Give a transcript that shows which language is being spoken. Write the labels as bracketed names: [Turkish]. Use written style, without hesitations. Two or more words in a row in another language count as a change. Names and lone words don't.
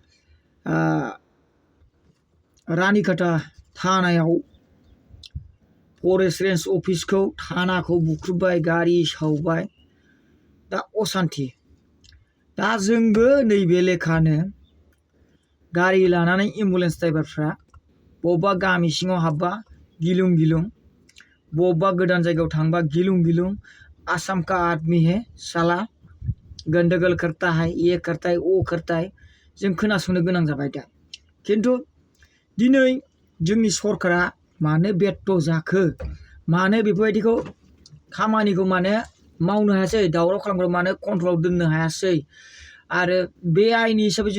[Bodo] रानिखाता थानायाव [English] forest range [Bodo] अफिसखौ थानाखौ बुख्रुबबाय गारि सावबाय दा असान्ति दा जोंबो नैबे लेखानो गारि लानानै [English] ambulance driver [Bodo] बबेबा गामि सिङाव हाबबा गिलुं गिलुं बबेबा गोदान जायगायाव थांबा गिलुं गिलुं आसाम [Hindi] का आदमी है साला गंडगोल करता है ये करता है वो करता है [Bodo] जों खोनासंनो गोनां जाबाय दा खिन्थु दिनै जोंनि सरकारा मानो बेत्त जाखो मानो बेफोरबायदिखौ खामानिखौ मानो मावनो हायासै दावराव खालामग्रा मानो कन्ट्रलाव दोननो हायासै आरो बे आयेननि हिसाबै जुदि